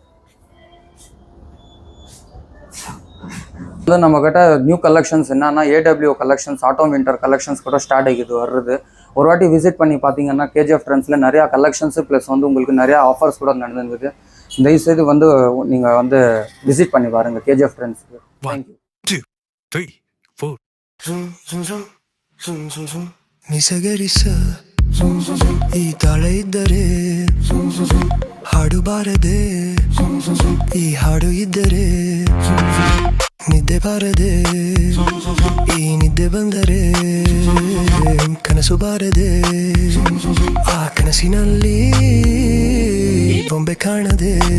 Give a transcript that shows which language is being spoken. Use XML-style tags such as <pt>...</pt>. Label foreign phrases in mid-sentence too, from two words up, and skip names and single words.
<ta>வந்து நம்மக்கிட்ட</ta> <en>new collections</en> <ta>என்னன்னா</ta> <en>AW collections, autumn winter collections</en> <ta>கூட ஸ்டார்ட் ஆகிது வருது. ஒரு வாட்டி விசிட் பண்ணி பார்த்தீங்கன்னா KGF ட்ரெண்ட்ஸில் நிறையா</ta> <en>collections plus</en> <ta>வந்து உங்களுக்கு நிறையா ஆஃபர்ஸ் கூட நடந்துருக்குது. தயவுசெய்து வந்து நீங்கள் வந்து விசிட் பண்ணி பாருங்கள் KGF ட்ரெண்ட்ஸுக்கு.</ta> <en>thank you.</en> <kn>2 3 4 ನಿಸಗರಿಸ ಈ ತಾಳ ಇದ್ದರೆ ಹಾಡು ಬಾರದೆ, ಈ ಹಾಡು ಇದ್ದರೆ ನಿದ್ದೆ ಬಾರದೆ, ಈ ನಿದ್ದೆ ಬಂದರೆ ಕನಸು ಬಾರದೆ, ಆ ಕನಸಿನಲ್ಲಿ ಬೊಂಬೆ ಕಾಣದೆ.</kn>